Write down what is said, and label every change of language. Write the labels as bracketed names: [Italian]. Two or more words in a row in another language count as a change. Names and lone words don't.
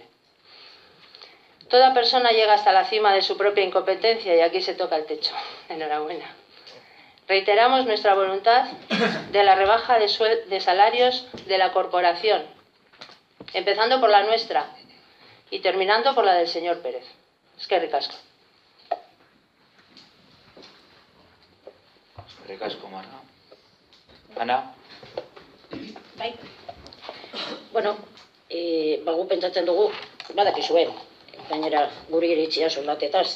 [Spanish] Toda persona llega hasta la cima de su propia incompetencia y aquí se toca el techo. Enhorabuena. Reiteramos nuestra voluntad de la rebaja de salarios de la corporación, empezando por la nuestra y terminando por la del señor Pérez. [Basque] Eskerrik asko. Eskerrik asko, Marga. Ana? Bai. Gu pentsatzen dugu, badakizue, gainera guri iritzia soldatetaz.